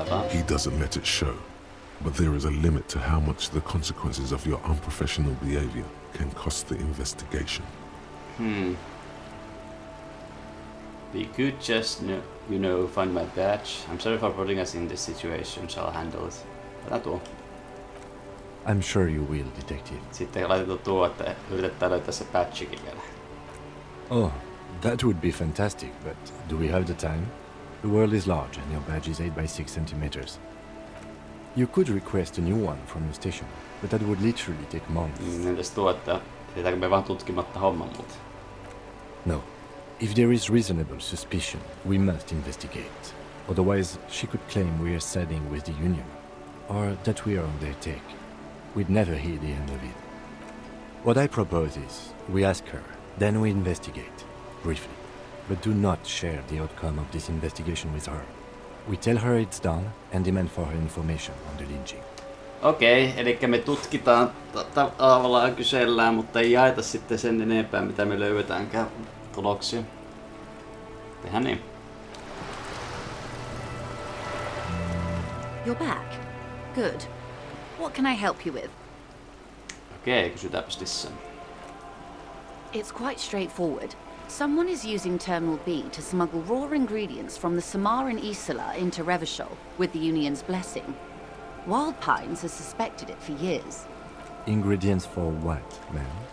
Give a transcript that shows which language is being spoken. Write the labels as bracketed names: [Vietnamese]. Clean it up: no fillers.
[English] He doesn't let it show, but there is a limit to how much the consequences of your unprofessional behavior can cost the investigation. We could just, you know, find my badge. I'm sorry for putting us in this situation, so I'll handle it. [Finnish] Älä tuo. [English] I'm sure you will, detective. [Finnish] Sitten laitetaan tuo, että yritetään löytää se badgekin vielä. [English] Oh, that would be fantastic, but do we have the time? The world is large and your badge is 8 by 6 centimeters. You could request a new one from your station, but that would literally take months. [Finnish] Entäs tuo, että jätetäänkö me vaan tutkimatta homman muuta? [English] No. If there is reasonable suspicion, we must investigate. Otherwise, she could claim we are siding with the Union, or that we are on their take. We'd never hear the end of it. What I propose is, we ask her, then we investigate, briefly. But do not share the outcome of this investigation with her. We tell her it's done and demand for her information on the lynching. [Finnish] Okei, eli me tutkitaan, tavallaan kysellään, mutta ei jaeta sitten sen enempää, mitä me löydetäänkään tuloksia. Tehdään niin. [English] You're back. Good. What can I help you with? [Finnish] Okei, kysytäänpäs lisää. [English] It's quite straightforward. Someone is using Terminal B to smuggle raw ingredients from the Samaran Isla into Revachol with the Union's blessing. Wild Pines has suspected it for years. Ingredients for what, ma'am?